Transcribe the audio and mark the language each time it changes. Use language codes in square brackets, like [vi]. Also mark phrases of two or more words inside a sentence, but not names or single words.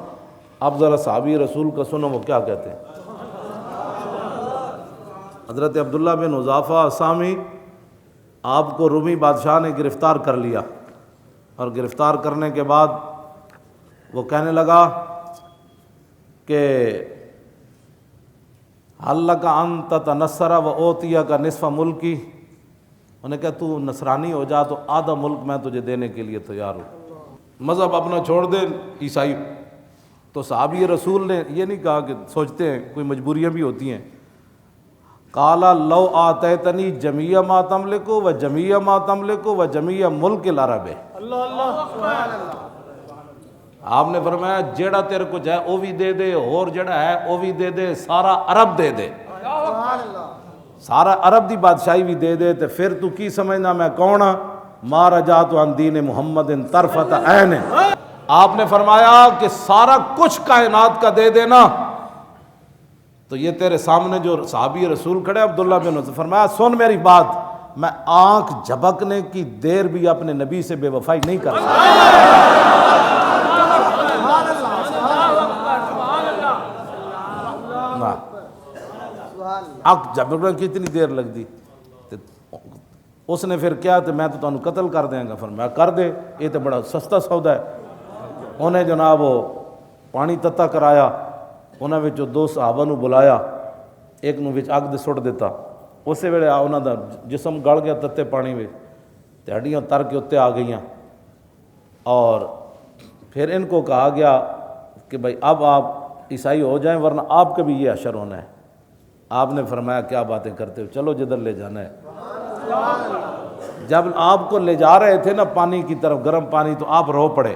[ur] اب ذرا صحابی رسول کا سنو وہ کیا کہتے ہیں. حضرت عبداللہ بن حذافہ اسامی، آپ کو رومی بادشاہ نے گرفتار کر لیا، اور گرفتار کرنے کے بعد وہ کہنے لگا کہ [ar] حل لک ان تتنصر و اوتیک نصف ملکی. [ur] انہیں کہا تو نصرانی ہو جا تو آدھا ملک میں تجھے دینے کے لیے تیار ہوں. مذہب اپنا چھوڑ دے عیسائی. تو صحابی رسول نے یہ نہیں کہا کہ سوچتے ہیں کوئی مجبوریاں بھی ہوتی ہیں. [ar] قال لو آتیتنی جمیع ما تملک و جمیع ما تملک و جمیع ملک العرب. [pa] آپ نے فرمایا جیڑا تیرے کچھ ہے وہ بھی دے دے، اور جڑا ہے وہ بھی دے دے، سارا عرب دے دے، سارا عرب دی بادشاہی بھی دے دے. تو پھر تو کی سمجھنا میں کون ہاں؟ [ar] ما رجعت عن دین محمد طرفۃ عین. [ur] آپ نے فرمایا کہ سارا کچھ کائنات کا دے دینا. تو یہ تیرے سامنے جو صحابی رسول کھڑے عبداللہ بن عمر، فرمایا سن میری بات، میں آنکھ جھپکنے کی دیر بھی اپنے نبی سے بے وفائی نہیں کر سکتا. [pa] آنکھ جھپکنے کی اتنی دیر لگ دی. [ur] اس نے پھر کیا تو میں تو تمہیں قتل کر دیں گا. فرمایا کر دے، یہ تو بڑا سستا سودا ہے. [pa] انہیں جناب وہ پانی تتا کرایا، انہاں وچوں 2 صحابہ نو بلایا، ایک نو وچ اگ دے سٹ دیتا. اسی ویلے انہاں دا جسم گل گیا تتے پانی وچ، تے ہڈیاں تر کے اتنے آ گئیاں. [ur] اور پھر ان کو کہا گیا کہ بھائی اب آپ عیسائی ہو جائیں ورنہ آپ کا بھی یہ حشر ہونا ہے. آپ نے فرمایا کیا باتیں کرتے ہو، چلو جدھر لے جانا ہے. جب آپ کو لے جا رہے تھے نا پانی کی طرف، گرم پانی، تو آپ رو پڑے.